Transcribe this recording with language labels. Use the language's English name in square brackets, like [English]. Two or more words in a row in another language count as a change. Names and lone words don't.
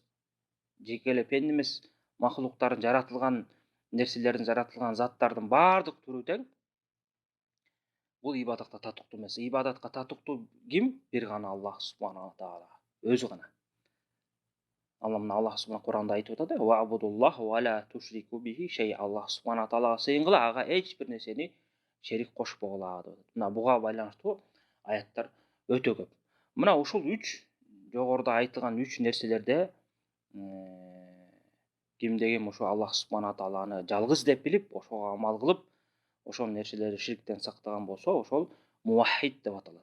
[Kyrgyz] Жеке эле пенде эмес, махлуктардын жаратылган нерселердин, жаратылган заттардын баардык түрү тең. Бул ибадатка татыктуу эмес. Ибадатка татыктуу ким? Бир гана [Arabic] الله سبحانه تعالى. [Kyrgyz] Өзү гана. [Arabic] الله سبحانه [Kyrgyz] Куранда айтып атат, [Arabic] "واعبدوا الله ولا تشركوا به شيئا". الله سبحانه تعالى [Kyrgyz] сыйынгыла, ага эч бир нерсени шерик кошпогула деп. Мына буга байланыштуу аяттар өтө көп. Мына ушул 3 жогоруда айтылган 3 нерселерде кимде ким ошо [Arabic] الله سبحانه تعالى [Kyrgyz] жалгыз деп билип, ошого амал кылып, ошол нерселерди ширктен сактаган болсо, ошол муваххид деп аталат.